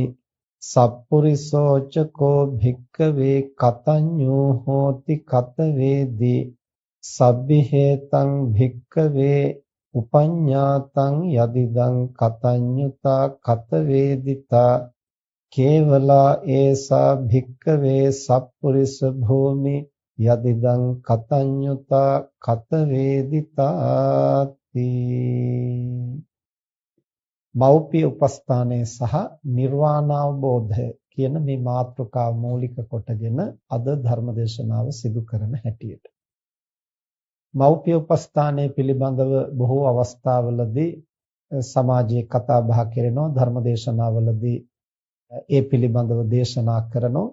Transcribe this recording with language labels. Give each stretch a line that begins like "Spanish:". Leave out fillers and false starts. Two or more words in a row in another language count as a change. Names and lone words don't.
Pali: සප්පුරිසෝච කෝ භික්කවේ කතඤ්ඤෝ හෝති කතවේදී සබ්බිහෙතං භික්කවේ උපඤ්ඤාතං යදිදං කතඤ්ඤුතා කතවේදිතා කේවලා ඒසා භික්කවේ සප්පුරිස භූමි යදිදං කතඤ්ඤුතා කතවේදිතාති.
Sinhala: මෞපිය උපස්ථානයේ සහ නිර්වාණ අවබෝධය කියන මේ මාතෘකාව මූලික කොටගෙන අද ධර්මදේශනාව සිදු කරන හැටියට මෞපිය උපස්ථානයේ පිළිබඳව බොහෝ අවස්ථාවලදී සමාජයේ කතා බහ කරනවා ධර්මදේශනාවලදී ඒ පිළිබඳව දේශනා කරනවා.